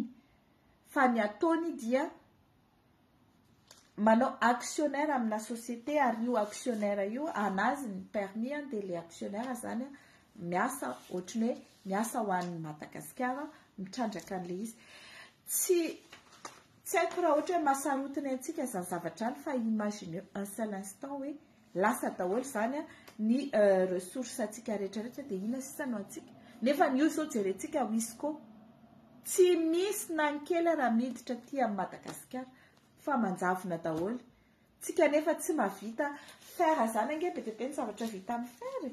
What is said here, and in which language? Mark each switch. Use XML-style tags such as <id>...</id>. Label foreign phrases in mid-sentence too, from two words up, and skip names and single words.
<mg>Fa ny ataony dia manao actionnaire amina société ary io actionnaire io anazy ny permis dia le actionnaire zany miasa ohatrany hoe miasa ho an'ny Madagasikara mitrandraka an'ilay izy. Tsy haiko raha ohatra hoe mahasarotiny antsika zany zavatra any fa</mg> <fr>imaginez un seul instant</fr> <mg>hoe lasa daholo zany ny ressources atsika rehetrarehetra dia inona sisa no antsika. Nefa ny io zao jerentsika Wisco tsy misy na ny kely raha miditra aty amin'ny Madagasikara fa manjavona daholo. Tsika nefa tsy mahavita fer zany ange be dia be ny zavatra vita amin'ny fer.</mg>